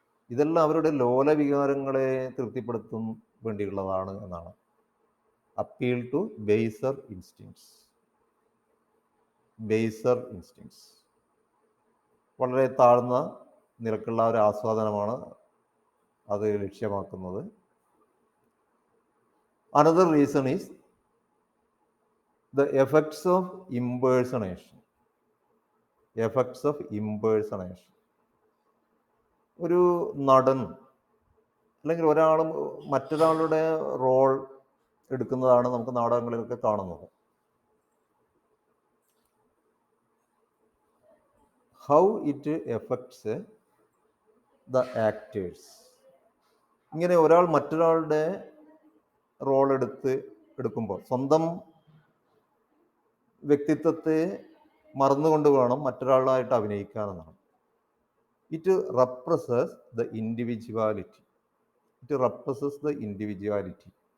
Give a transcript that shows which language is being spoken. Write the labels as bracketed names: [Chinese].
[Malayalam] ഇതെല്ലാം അവരുടെ ലോലവികാരങ്ങളെ തൃപ്തിപ്പെടുത്തും വേണ്ടിയുള്ളതാണ് എന്നാണ്. [English] Appeal to baser instincts. Baser instincts [Malayalam] വളരെ താഴ്ന്ന നിരക്കുള്ള ഒരു ആസ്വാദനമാണ് അത് ലക്ഷ്യമാക്കുന്നത്. [English] Another reason is the effects of impersonation. Effects of impersonation. [Malayalam] ഒരു നടൻ അല്ലെങ്കിൽ ഒരാൾ മറ്റൊരാളുടെ റോൾ എടുക്കുന്നതാണ് നമുക്ക് നാടകങ്ങളിലൊക്കെ കാണുന്നത്. [English] How it affects the actors. [Malayalam] ഇങ്ങനെ ഒരാൾ മറ്റൊരാളുടെ റോൾ എടുക്കുമ്പോൾ സ്വന്തം വ്യക്തിത്വത്തെ മറന്നുകൊണ്ട് വേണം മറ്റൊരാളായിട്ട് അഭിനയിക്കാനെന്നാണ്. [English] It represses the individuality. It represses the individuality.